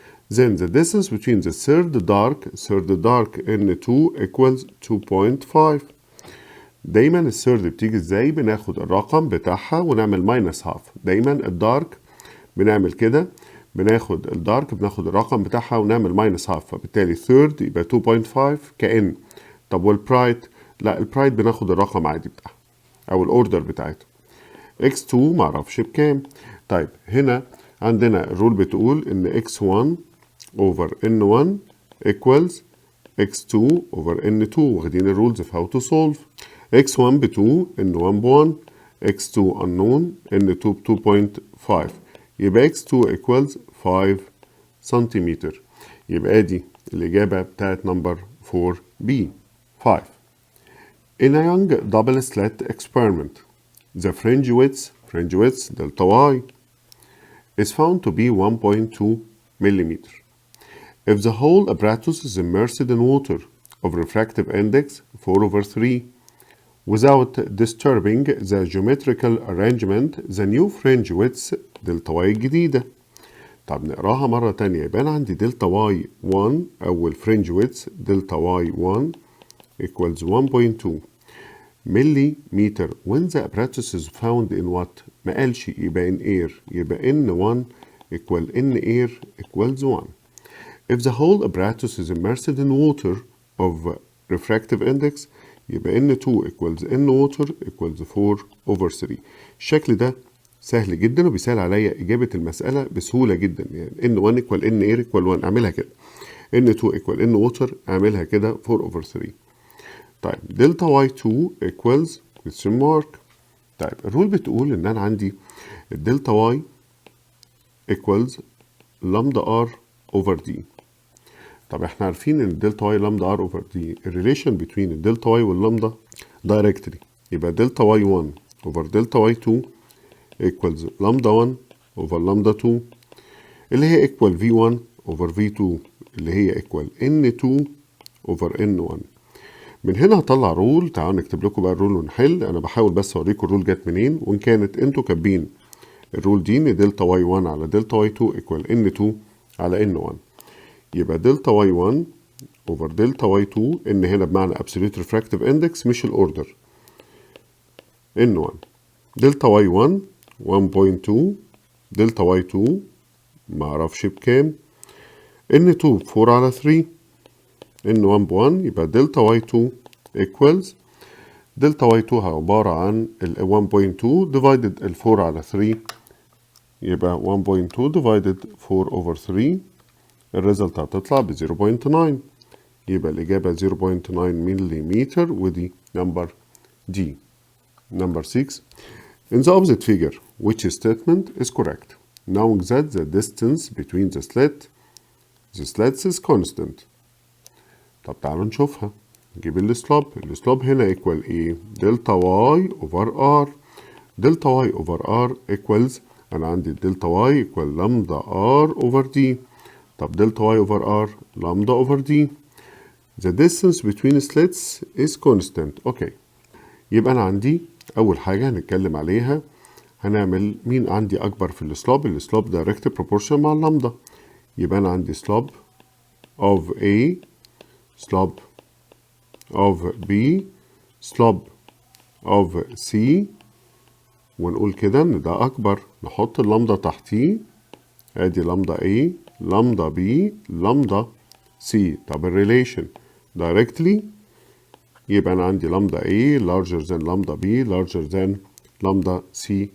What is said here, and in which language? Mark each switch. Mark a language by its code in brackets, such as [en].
[en] Then the distance between the third dark N2 equals 2.5. [ar] دايما الثيرد بتيجي ازاي؟ بناخد الرقم بتاعها ونعمل ماينس هاف. دايما الدارك بنعمل كده، بناخد الرقم بتاعها ونعمل ماينس هاف، فبالتالي ثيرد يبقى 2.5 كأن. طب والبرايت؟ لا، البرايت بناخد الرقم عادي بتاعها او الاوردر بتاعته. X2 معرفش بكام. طيب هنا عندنا الرول بتقول ان [en] X1 over N1 equals X2 over N2. [ar] واخدين الرولز في [en] how to solve. [ar] X1 ب 2 N1 ب 1 X2 unknown N2 ب 2.5 يبقى X2 equals 5 سنتيمتر. يبقى دي الإجابة بتاعت نمبر 4B. [en] 5. In a Young double slit experiment, the fringe width delta y is found to be 1.2 millimeter. If the whole apparatus is immersed in water of refractive index 4/3 without disturbing the geometrical arrangement, the new fringe width delta y الجديدة. [ar] طب نقراها مرة تانية. [en] يبقى عندي delta y 1 أول fringe width delta y 1 equals 1.2 millimeter when the apparatus is found in what؟ [ar] ما قالش، [en] يبقى in air، يبقى N1 equal N air equals 1. If the whole apparatus is immersed in water of refractive index يبقى N2 equals N water equals 4/3. [ar] الشكل ده سهل جدا وبيسهل عليا إجابة المسألة بسهولة جدا. يعني N1 equal N air equal 1 أعملها كده، N2 equal N water أعملها كده 4/3. طيب دلتا y2 equals question mark. طيب الرول بتقول ان انا عندي الدلتا y equals lambda r over d. طب احنا عارفين ان الدلتا y lambda r over d الريليشن between الدلتا y واللامدا directly، يبقى دلتا y1 over دلتا y2 equals lambda 1 over lambda 2 اللي هي equal v1 over v2 اللي هي equal n2 over n1. من هنا هطلع رول. تعالوا نكتب لكم بقى الرول ونحل. انا بحاول بس اوريكم الرول جت منين، وان كانت انتوا كاتبين الرول دي ان دلتا y1 على دلتا y2 equal n2 على n1. يبقى دلتا واي 1 over دلتا واي 2 ان هنا بمعنى absolute refractive index مش الاوردر ان 1 دلتا واي 1 1.2 دلتا واي 2 معرفش بكام ان 2 4 على 3 ان 1 ب1 يبقى دلتا واي 2 equals دلتا واي 2 عبارة عن ال 1.2 divided ال 4 على 3 يبقى 1.2 divided 4 over 3 الريزلت هتطلع ب 0.9 يبقى الإجابة 0.9 مليمتر ودي نمبر دي. [en] Number 6. In the opposite figure, which statement is correct? Knowing that the distance between the slits is constant. [ar] طب تعالوا نشوفها. نجيب السلوب هنا equal ايه؟ دلتا واي over r. دلتا واي over r equals أنا عندي دلتا واي equal لامدا r over d. طب دلتا واي [en] over r lambda over d. The distance between slits is constant. [ar] اوكي. يبقى أنا عندي أول حاجة هنتكلم عليها هنعمل مين عندي أكبر في السلوب [en] direct proportion [ar] مع اللامدا. يبقى أنا عندي slope of A slope of B slope of C ونقول كده إن ده أكبر نحط اللامدا تحتيه أدي لامدا A لامدا B لامدا C. طب الريليشن directly يبقى أنا عندي لامدا A [en] larger than [ar] لامدا B larger than لامدا C.